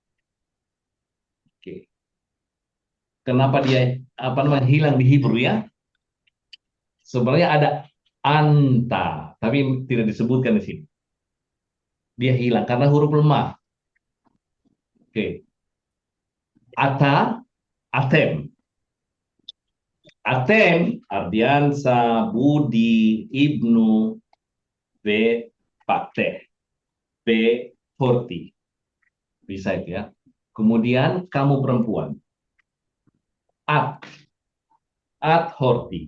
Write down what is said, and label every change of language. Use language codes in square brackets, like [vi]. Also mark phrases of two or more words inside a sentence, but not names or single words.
[id] Oke. Kenapa dia hilang di Hebrew ya? Sebenarnya ada anta, tapi tidak disebutkan di sini. Dia hilang karena huruf lemah. Oke. [he] אתה, אתם. Atem, [id] Ardiansa, Budi, Ibnu, B, Pakteh, B, Horti. Bisa itu ya. Kemudian kamu perempuan. At Horti.